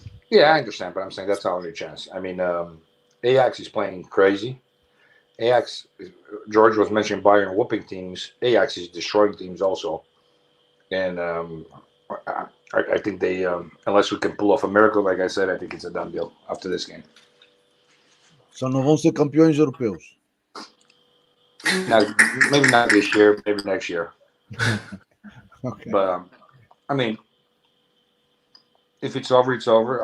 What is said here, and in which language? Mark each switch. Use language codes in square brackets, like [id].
[en] Yeah, I understand, but I'm saying that's our only chance. I mean, Ajax is playing crazy. Ajax, George was mentioning Bayern whooping teams. Ajax is destroying teams also, and I think they, unless we can pull off a miracle, like I said, I think it's a done deal after this game. [pt] So não vão ser campeões europeus. [en] Now, maybe not this year, maybe next year. Okay. But I mean, if it's over, it's over.